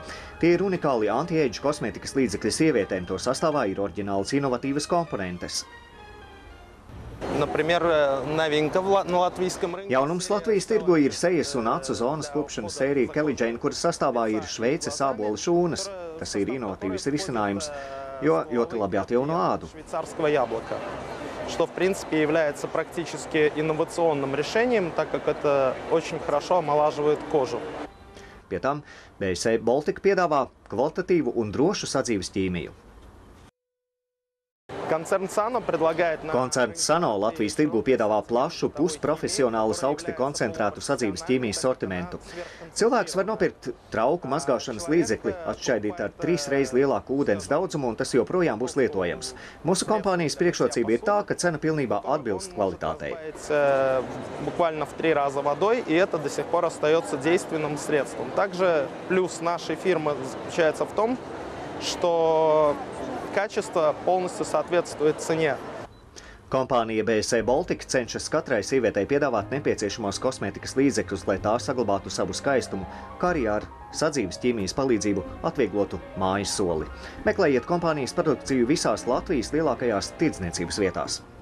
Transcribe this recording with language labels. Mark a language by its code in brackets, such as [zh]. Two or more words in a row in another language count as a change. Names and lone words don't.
[lv] Tie ir unikāli anti-age kosmētikas līdzekļi sievietēm, to sastāvā ir oriģinālas inovatīvas komponentes. Jaunums Latvijas tirgu ir sejas un acu zonas kopšanas sērija Kelly Jane, kuras sastāvā ir Šveices ābola šūnas. Tas ir inovatīvs risinājums, jo ļoti labi atjauno ādu. [ru] Что, в принципе, является практически инновационным решением, так как это очень хорошо омолаживает кожу. [lv] Pie tam BSC Baltic piedāvā kvalitatīvu un drošu sadzīves ķīmiju. [ru] Koncerns Sano предлагает нам... [lv] Koncerns Sano Latvijas tirgu piedāvā plašu, pusprofesionālus, augsti koncentrētu sadzīves ķīmijas sortimentu. Cilvēks var nopirkt trauku mazgāšanas līdzekli, atšķaidīt ar 3 reizes lielāku ūdens daudzumu, un tas joprojām būs lietojams. Mūsu kompānijas priekšrocība ir tā, ka cena pilnībā atbilst kvalitātei. [ru] Буквально в 3 раза водой, и это до сих пор остается действенным средством. Также плюс нашей фирмы заключается в том, что качество полностью соответствует цене. [lv] Kompānija BSE Baltic cenšas katrai sievietei piedāvāt nepieciešamos kosmētikas līdzekļus, lai tā saglabātu savu skaistumu, kā arī ar sadzīves ķīmijas palīdzību atvieglotu mājas soli. Meklējiet kompānijas produkciju visās Latvijas lielākajās tirdzniecības vietās.